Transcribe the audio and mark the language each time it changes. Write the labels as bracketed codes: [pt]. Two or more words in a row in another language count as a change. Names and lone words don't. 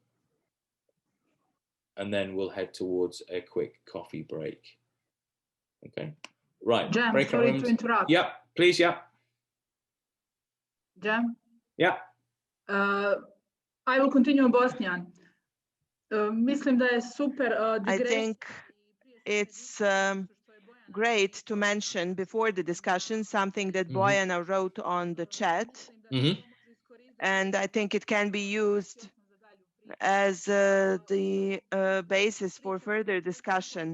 [en] And then we'll head towards a quick coffee break. Okay, right. Jem, sorry to interrupt. Yeah, please. Yeah. Jem? Yeah. I will continue in Bosnian. [bs] Mislim da je super [en] I think it's great to mention before the discussion something that Bojana wrote on the chat. And I think it can be used as the basis for further discussion.